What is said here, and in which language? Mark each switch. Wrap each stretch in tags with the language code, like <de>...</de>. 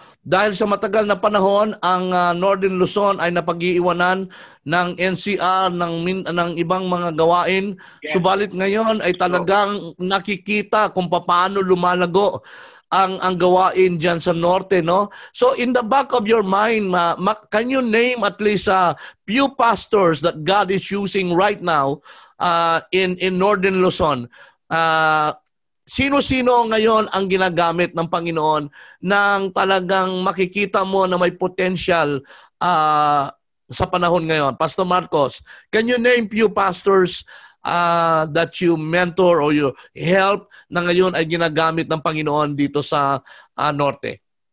<tl>Dahil sa matagal na panahon, ang Northern Luzon ay napag-iiwanan ng NCR, ng ibang mga gawain. Yes. Subalit ngayon ay talagang nakikita kung paano lumalago ang gawain dyan sa norte, no?</tl> <en>So in the back of your mind, can you name at least a few pastors that God is using right now in Northern Luzon?</en> <tl>Sino-sino ngayon ang ginagamit ng Panginoon nang talagang makikita mo na may potential sa panahon ngayon?</tl> <en>Pastor Marcos, can you name few pastors that you mentor or you help</en> <tl>na ngayon ay ginagamit ng Panginoon dito sa Norte?</tl>